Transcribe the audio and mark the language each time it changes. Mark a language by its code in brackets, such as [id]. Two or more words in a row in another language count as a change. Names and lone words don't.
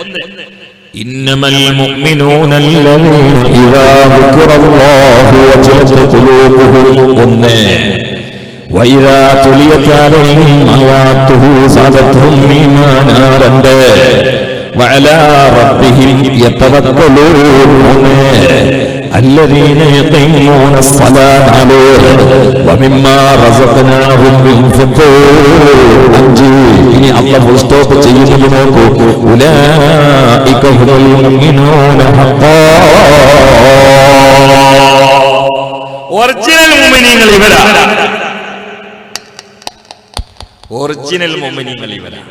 [ar] إنما المؤمنون الذين إذا ذكر الله وجلت قلوبهم. 1, وإذا تليت عليهم آياته زادتهم إيمانا. 2, وعلى ربهم يتوكلون. الذين يقيمون الصلاة ومما رزقناهم ينفقون. [ml] ഇനി അല്ലാഹു ഫുൾ സ്റ്റോപ്പ് ചെയ്യുന്നത് നോക്കൂ. [ar] أولئك هم المؤمنون حقا. [ml] ഒറിജിനൽ മുഅ്മിനീങ്ങൾ ഇവരാണ്. ഒറിജിനൽ മുഅ്മിനീങ്ങൾ ഇവരാണ്.